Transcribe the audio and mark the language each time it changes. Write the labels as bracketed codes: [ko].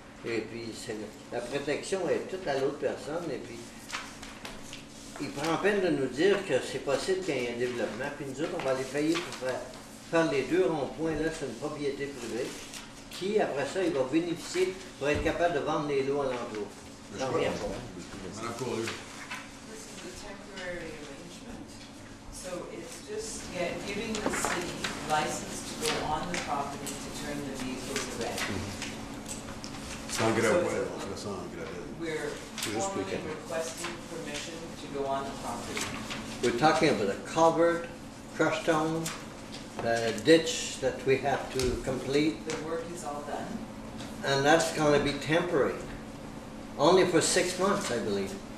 [fr] Et puis, la protection est toute à l'autre personne. Et puis, il prend peine de nous dire que c'est possible qu'il y ait un développement. Puis nous autres, on va les payer pour faire les 2 ronds-points là sur une propriété privée. Qui, après ça, il va bénéficier pour être capable de vendre les lots alentour. J'en reviens pas. Madame Courrier. [en] This is a temporary arrangement. So it's just giving the city license to go on the property to turn the vehicles around. [fr] Sans gravel, on fait ça en gravel. [en] We're formally requesting permission to go on the property. We're talking about a culvert, crushed stone, the ditch that we have to complete. The work is all done. And that's going to be temporary. Only for 6 months, I believe.